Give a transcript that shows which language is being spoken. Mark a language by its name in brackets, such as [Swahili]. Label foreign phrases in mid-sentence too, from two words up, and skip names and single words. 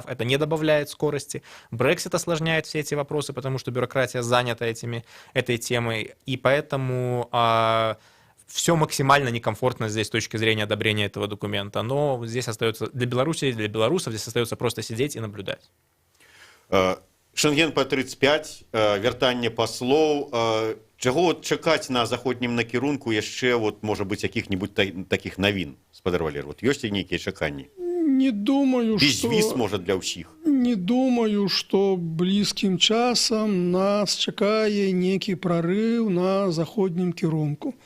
[Russian] Это не добавляет скорости. Брексит осложняет все эти вопросы, потому что бюрократия занята этой темой. И поэтому все максимально некомфортно здесь с точки зрения одобрения этого документа. Но здесь остается для Беларуси, для белорусов здесь остается просто сидеть и наблюдать. Шенген по 35, [Belarusian] вяртанне паслоў. Чаго чакаць на заходнім накірунку яшчэ, можа быць, якіх-небудзь такіх навін, спадар Валер? Ёсць нейкія чаканні? Не думаю, што... Безвіз, можа, для ўсіх? Не думаю, што блізкім часам нас чакае нейкі прарыў на заходнім кірунку.